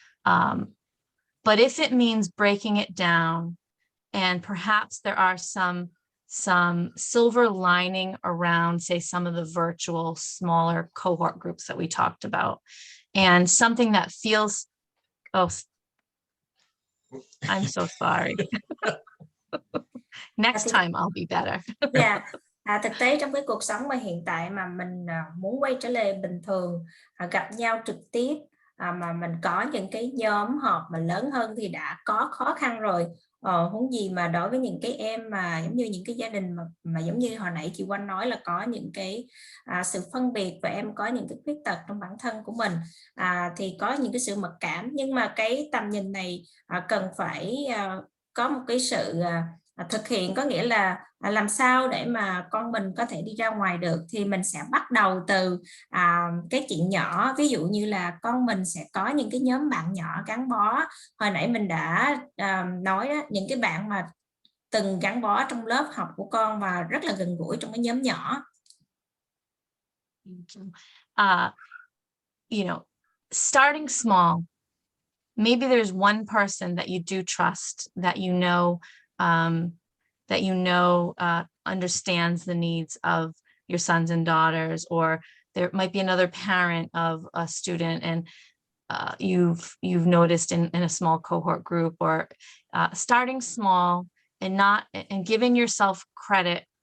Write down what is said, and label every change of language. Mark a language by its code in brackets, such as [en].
[en] But if it means breaking it down, and perhaps there are some silver lining around, say, some of the virtual smaller cohort groups that we talked about, and something that feels, I'm so sorry. Next time I'll be better. Yeah. [vi] Thực tế trong cái cuộc sống mà hiện tại mà mình muốn quay trở lại bình thường, gặp nhau trực tiếp, mà mình có những cái nhóm họp mà lớn hơn thì đã có khó khăn rồi. Huống gì mà đối với những cái em mà giống như những cái gia đình mà giống như hồi nãy chị Oanh nói là có những cái sự phân biệt và em có những cái khuyết tật trong bản thân của mình, thì có những cái sự mặc cảm, nhưng mà cái tầm nhìn này cần phải có một cái sự thực hiện, có nghĩa là làm sao để mà con mình có thể đi ra ngoài được, thì mình sẽ bắt đầu từ cái chuyện nhỏ. Ví dụ như là con mình sẽ có những cái nhóm bạn nhỏ gắn bó. Hồi nãy mình đã nói đó, những cái bạn mà từng gắn bó trong lớp học của con và rất là gần gũi trong cái nhóm nhỏ. [en] You know, starting small. Maybe there's one person that you do trust, that understands the needs of your sons and daughters, or there might be another parent of a student, and you've noticed in a small cohort group, or starting small and giving yourself credit